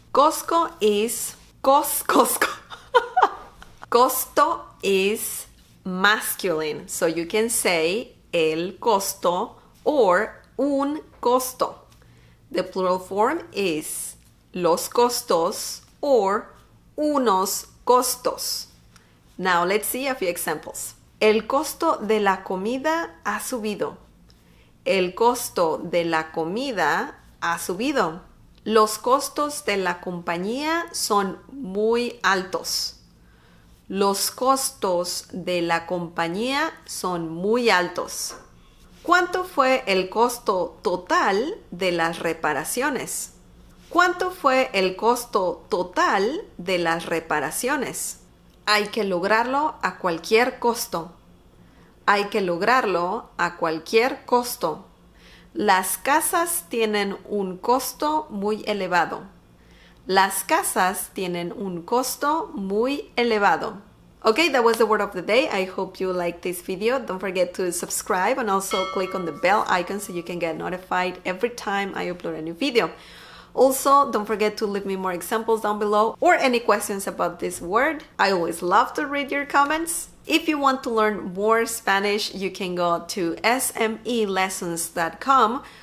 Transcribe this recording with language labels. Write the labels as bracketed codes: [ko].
[en] Costco is Costco. Costo is masculine, so you can say el costo or un costo. The plural form is los costos or unos costos. Now let's see a few examples. [es] El costo de la comida ha subido. El costo de la comida ha subido. Los costos de la compañía son muy altos. Los costos de la compañía son muy altos. ¿Cuánto fue el costo total de las reparaciones? ¿Cuánto fue el costo total de las reparaciones? Hay que lograrlo a cualquier costo. Hay que lograrlo a cualquier costo. Las casas tienen un costo muy elevado. Las casas tienen un costo muy elevado. [en] Okay, that was the word of the day. I hope you liked this video. Don't forget to subscribe and also click on the bell icon so you can get notified every time I upload a new video. Also, don't forget to leave me more examples down below or any questions about this word. I always love to read your comments. If you want to learn more Spanish, you can go to smelessons.com.